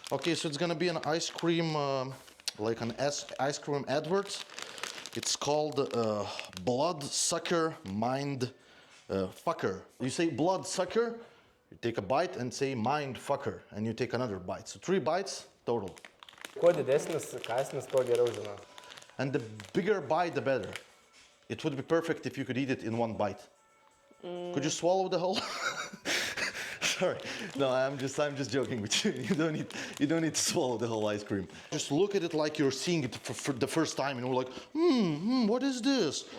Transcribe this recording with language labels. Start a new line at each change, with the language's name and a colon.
English: Okay, so it's gonna be an ice cream, like an ice cream advert. It's called Blood Sucker Mind Fucker. You say blood sucker, you take a bite and say mind fucker, and you take another bite. So 3 bites total.
Lithuanian: Kuo didesnis kąsnis, tuo geriau žinau.
English: And the bigger bite, the better. It would be perfect if you could eat it in 1 bite. Could you swallow the whole? Sorry, no, I'm just joking with you. You don't need to swallow the whole ice cream. Just look at it like you're seeing it for the first time, and you're like, what is this?